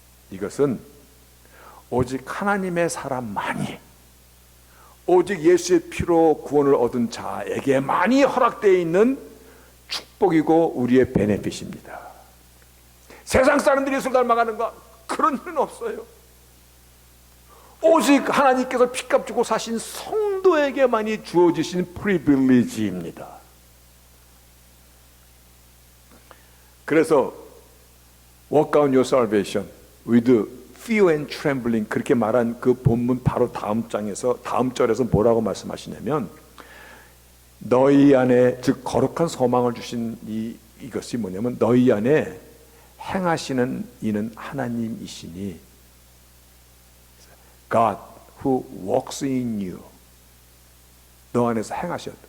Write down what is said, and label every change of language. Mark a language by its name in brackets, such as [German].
[Korean] 이것은 오직 하나님의 사람만이, 오직 예수의 피로 구원을 얻은 자에게만이 허락되어 있는 축복이고 우리의 베네핏입니다. 세상 사람들이 예수를 닮아가는 거, 그런 일은 없어요. 오직 하나님께서 피값 주고 사신 성도에게만이 주어지신 프리빌리지입니다. [English] 그래서 work out your salvation with fear and trembling [Korean] 그렇게 말한 그 본문 바로 다음 절에서 뭐라고 말씀하시냐면 너희 안에 즉 거룩한 소망을 주신 이것이 뭐냐면 너희 안에 행하시는 이는 하나님이시니 [English] God who works in you [Korean] 너 안에서 행하셨다.